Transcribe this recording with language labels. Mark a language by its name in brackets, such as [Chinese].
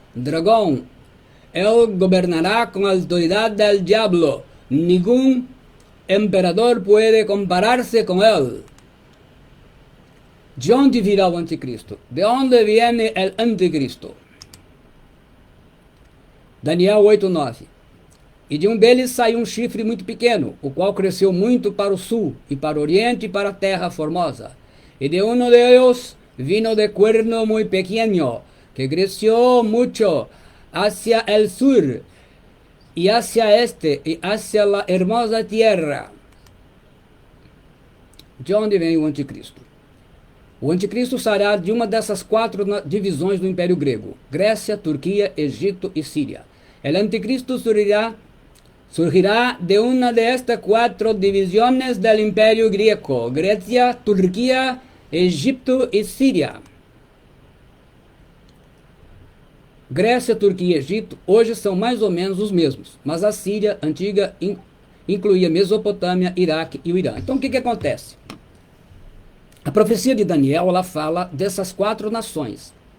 [Spanish] Dragón, él gobernará con autoridad del diablo. Ningún emperador puede compararse con él. ¿De dónde virá el anticristo? ¿De dónde viene el anticristo? Daniel 8:9. [Portuguese] E de um deles saiu um chifre muito pequeno, o qual cresceu muito para o sul, e para o oriente, e para a terra formosa. [Spanish] E de uno de ellos vino de cuerno muy pequeño, que creció mucho hacia el sur, y hacia este, y hacia la hermosa tierra. [Portuguese] De onde vem o anticristo? O anticristo será de uma dessas 4 divisões do Império Grego: Grécia, Turquia, Egito e Síria. [Spanish] El anticristo surgirá de una de estas 4 divisiones del Imperio Griego: Grecia, Turquia, Egipto e Síria. [Portuguese] Grécia, Turquia e Egito hoje são mais ou menos os mesmos, mas a Síria antiga incluía Mesopotâmia, Iraque e o Irã. Então o que acontece? A profecia de Daniel, ela fala dessas 4 nações.